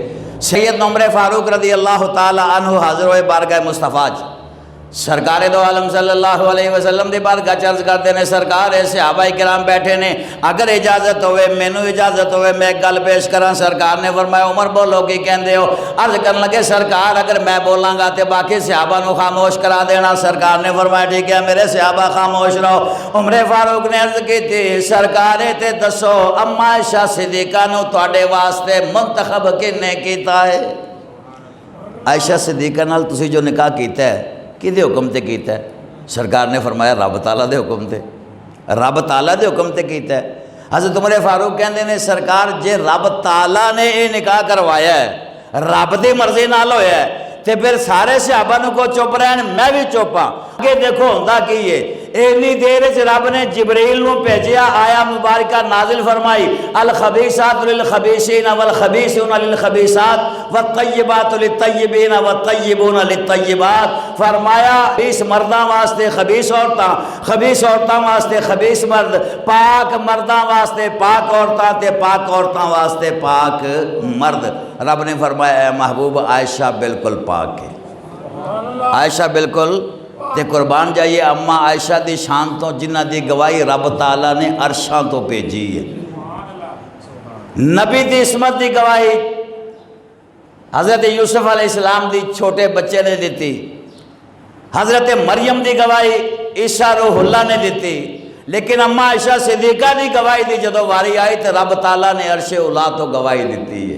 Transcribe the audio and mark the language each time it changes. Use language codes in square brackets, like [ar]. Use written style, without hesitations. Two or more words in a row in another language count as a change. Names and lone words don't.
[pa] سید عمر فاروق رضی اللہ تعالی عنہ حاضر ہوئے بارگاہ مصطفیٰ، سرکار دو عالم صلی اللہ علیہ وسلم دی بارگاہ عرض کرتے ہیں، سرکار ایسے صحابہ کرام بیٹھے نے، اگر اجازت ہوئے مینوں اجازت ہوئے میں ایک گل پیش کراں۔ سرکار نے فرمایا عمر بولو کی کہندے ہو؟ عرض کرنے لگے سرکار اگر میں بولاں گا تے باقی صحابہ نو خاموش کرا دینا۔ [ur] سرکار نے فرمایا ٹھیک ہے میرے صحابہ خاموش رہو۔ عمر فاروق نے عرض کی تھی، [pa] سرکار تے دسو اما عائشہ صدیقہ نو تواڈے واسطے منتخب کنے کیتا ہے؟ عائشہ صدیقہ نال تسی جو نکاح کیتا ہے کدے حکم تے کیتا ہے؟ سرکار نے فرمایا رب تعالیٰ دے حکم تے، رب تعالیٰ دے حکم تے کیتا ہے۔ حضرت عمر فاروق کہندے نے سرکار جے رب تعالیٰ نے یہ نکاح کروایا ہے، رب دی مرضی نال ہویا ہے، تے پھر سارے صحابہ نو کو چپ رہن، میں بھی چوپاں۔ آگے دیکھو ہوندا کی ہے، اینی دیر وچ رب نے جبریل نو بھیجیا، آیا مبارکہ نازل فرمائی، [ar] الخبیثات للخبیثین والخبیثون للخبیثات والطیبات للطیبین والطیبون للطیبات۔ [pa] فرمایا خبیث مرداں واسطے خبیث عورتاں، خبیث عورتاں واسطے خبیث مرد، پاک مرداں واسطے پاک عورتاں تے پاک عورتاں واسطے پاک مرد۔ رب نے فرمایا اے محبوب عائشہ بالکل پاک ہے، عائشہ بالکل تے قربان جائیے اما عائشہ دی شان تو جنہ دی گواہی رب تعالیٰ نے عرشاں تو بھیجی ہے۔ نبی دی عصمت دی گواہی حضرت یوسف علیہ السلام دی چھوٹے بچے نے دیتی، حضرت مریم دی گواہی عیسیٰ روح اللہ نے دیتی، لیکن اما عائشہ صدیقہ دی گواہی دی جدو واری آئی تو رب تعالیٰ نے عرش اولا تو گواہی دیتی ہے۔